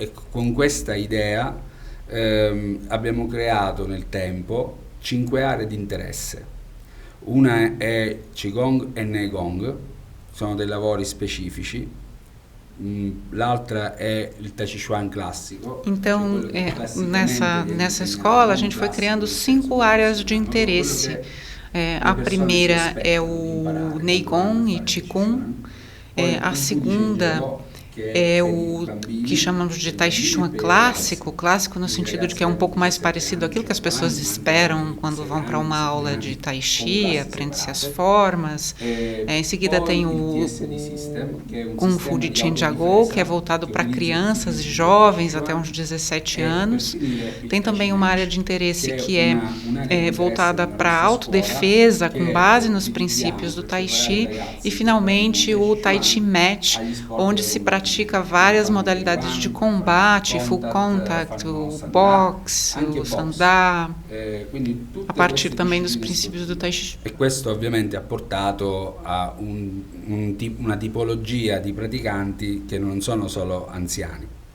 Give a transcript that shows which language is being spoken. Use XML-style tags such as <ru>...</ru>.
<it>Con questa idea abbiamo creato nel tempo 5 aree di interesse. Una è Qigong e Neigong, sono dei lavori specifici. L'altra è il Tai Chi Chuan classico.</it> <pt>Então, nessa escola, a gente foi criando 5 áreas de interesse. A primeira é o Neigong e Qigong. A segunda é o que chamamos de Tai Chi Chuan clássico no sentido de que é um pouco mais parecido àquilo que as pessoas esperam quando vão para uma aula de Tai Chi, aprende-se as formas. Em seguida tem o Kung Fu de Cengiagou, que é voltado para crianças e jovens até uns 17 anos. Tem também uma área de interesse que é voltada para autodefesa, com base nos princípios do Tai Chi. E, finalmente, o Tai Chi Mat, onde se pratica várias modalidades de combate, full contact, o boxe, o sandá, a partir também dos princípios do Tai Chi.</pt> <it>E questo ovviamente ha portato a una tipologia di praticanti che non sono solo anziani.</it>